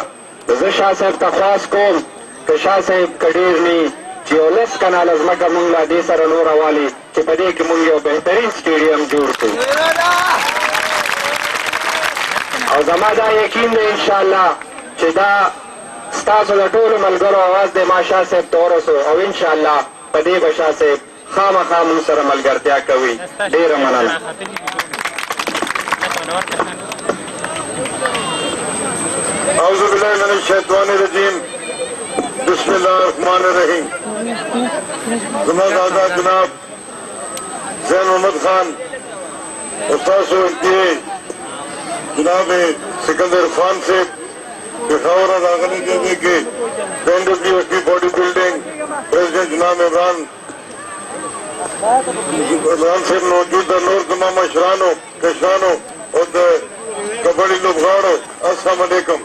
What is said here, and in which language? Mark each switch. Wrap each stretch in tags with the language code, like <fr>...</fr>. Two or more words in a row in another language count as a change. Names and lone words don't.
<ps>زه شاه صاحب ته خواست کوم که شاه صاحب که ډېر نه چې یو 10 کناله ځمکه مونږ لا دې سره نوره والي چې په دې کې مونږ یو بهترین سټیډیم جوړ کړو. او زما دا یقین دی انشاءالله چې دا ستاسو د ټولو ملګرو اواز دی ما شاه صاحب ته ورسو او انشاءالله په دې به شاه صاحب خامخا مونږ سره ملګرتیا کوي. ډېره مننه.</ps> <ar>اعوذ باللہ من الشیطان الرجیم بسم اللہ الرحمن الرحیم.</ar> <ps>زمان دادا جناب زین محمد خان استاذ جناب سکندر خان سے پشاور راغلی دے کے NWSD</ps> <en>body building president</en> <ps>جناب عمران صاحب موجود نور تمام اشرانو کشانو اور کبڈی لوبغاڑو السلام علیکم.</ps>